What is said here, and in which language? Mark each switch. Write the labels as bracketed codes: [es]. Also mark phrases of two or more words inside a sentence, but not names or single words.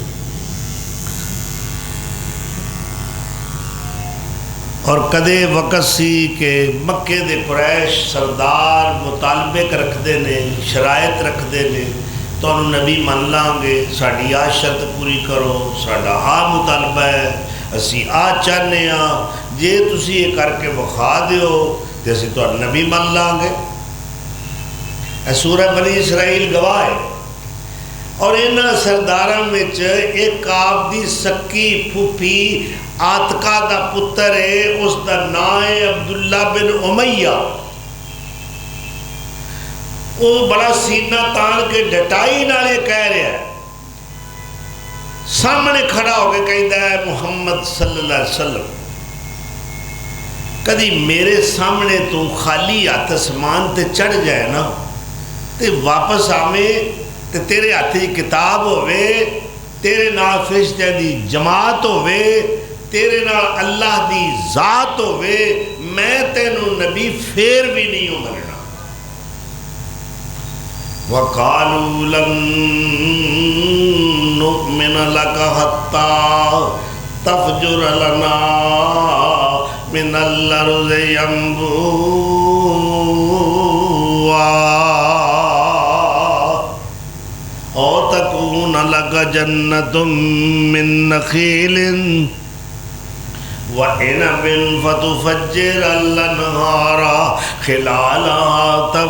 [pa] اور کدے وقت سی کہ مکے دے قریش سردار مطالبے رکھ دے نے، شرائط رکھ دے نے، تو انہوں نبی من لانگے، ساڑی آ شرط پوری کرو، ساڑا آ مطالبہ ہے، اسی آ چاہنے جے تسی یہ کر کے بخا دیو تو اسی تو نبی من لانگے۔ اے سورہ بنی اسرائیل گواہ ہے۔ اور انہاں سرداراں وچ ایک آپ دی سکی پھوپھی آتکا دا پتر ہے، اس دا نام ہے عبداللہ بن امیہ۔ وہ بڑا سینہ تان کے ڈٹائی نالے کہہ رہا ہے، سامنے کھڑا ہو کے کہتا ہے محمد [ar] صلی اللہ علیہ وسلم [pa] کدی میرے سامنے تو خالی ہاتھ اسمان تے چڑھ جائے نا تے واپس آویں تے تیرے ہاتھی کتاب ہوئے، تیرے نال فرشتے دی جماعت ہوئے، تیرے نال اللہ دی ذات ہوئے، میں تینوں نبی پھر بھی نہیں ہوں مننا۔ [ar] وَقَالُوا لَن نُؤْمِنَ لَكَ حَتَّى تَفْجُرَ لَنَا مِنَ الْأَرْضِ يَنبُوعًا أَوْ تَكُونَ لَكَ جَنَّةٌ مِّن نَخِيلٍ وَإِنَبٍ فَتُفَجِّرَ الْأَنْهَارَ خِلَالَهَا